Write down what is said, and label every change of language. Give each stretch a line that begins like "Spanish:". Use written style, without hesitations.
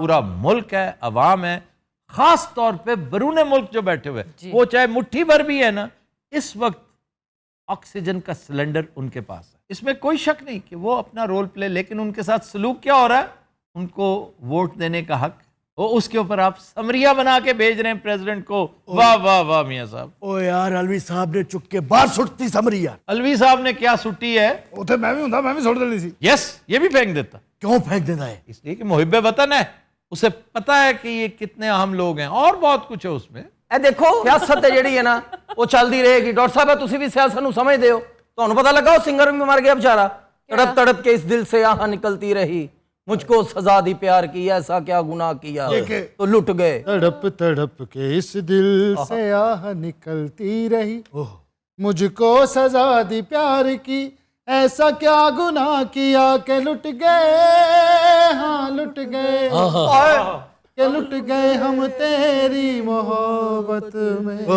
Hindi: पूरा मुल्क है, अवाम है, खास तौर पे बरूने मुल्क जो बैठे हुए हैं, वो चाहे मुट्ठी भर भी है ना, इस वक्त ऑक्सीजन का सिलेंडर उनके पास है, इसमें कोई शक नहीं कि वो अपना रोल प्ले, लेकिन उनके साथ सलूक क्या हो रहा है, उनको वोट देने का हक, वो उसके ऊपर आप समरिया बना के भेज रहे हैं प्रेसिडेंट को। वाह वाह वाह मियां साहब।
Punjabi: ओ यार अलवी साहब ने चुक के बाहर सुटती समरी यार।
Hindi: अलवी साहब ने क्या सुट्टी है,
Punjabi: ਉੱਥੇ ਮੈਂ ਵੀ ਹੁੰਦਾ, ਮੈਂ ਵੀ ਸੁੱਟ ਦੇਣੀ ਸੀ।
Hindi: यस ये भी फेंक देता, क्यों फेंक देता है? इसलिए कि मुहिब्बे वतन है, उसे पता है कि ये कितने अहम लोग हैं और बहुत कुछ है उसमें।
Punjabi: ਇਹ ਦੇਖੋ ਸਿਆਸਤ ਹੈ ਜਿਹੜੀ ਹੈ ਨਾ ਉਹ ਚੱਲਦੀ ਰਹੇਗੀ। ਡਾਕਟਰ ਸਾਹਿਬ ਤੁਸੀਂ ਵੀ ਸਿਆਸਤ ਨੂੰ ਸਮਝਦੇ ਹੋ, ਤੁਹਾਨੂੰ ਪਤਾ ਲੱਗਾ ਉਹ ਸਿੰਗਰ ਵੀ ਮਰ ਗਿਆ बेचारा।
Hindi: तड़प तड़प के इस दिल से आह निकलती रही, मुझको सजा दी प्यार की, ऐसा क्या गुनाह किया तो लुट गए। तड़प तड़प के इस दिल से आह निकलती रही, मुझको सजा दी प्यार की, ऐसा क्या गुनाह किया कि लुट गए, हाँ लुट गए, कि लुट गए हम तेरी मोहब्बत में।